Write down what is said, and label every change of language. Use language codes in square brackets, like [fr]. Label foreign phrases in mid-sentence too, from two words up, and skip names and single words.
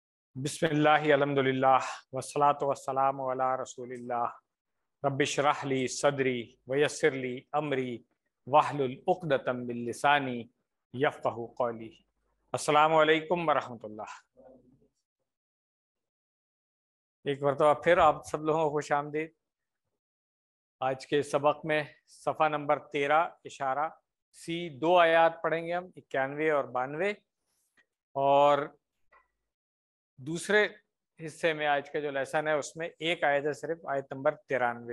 [ar] بسم الله الحمد لله والصلاة والسلام على رسول الله رب اشرح لي صدري ويسر لي أمري واحلل عقدة من لساني يفقهوا قولي. السلام عليكم ورحمة الله. [ur] ایک مرتبہ پھر آپ سب لوگوں کو خوش آمدید. آج کے سبق میں صفحہ نمبر 13 اشارہ سی 2 آیات پڑھیں گے ہم، 91 اور 92. اور دوسرے حصے میں آج کا جو لیسن ہے اس میں ایک آیت ہے، صرف آیت نمبر 93.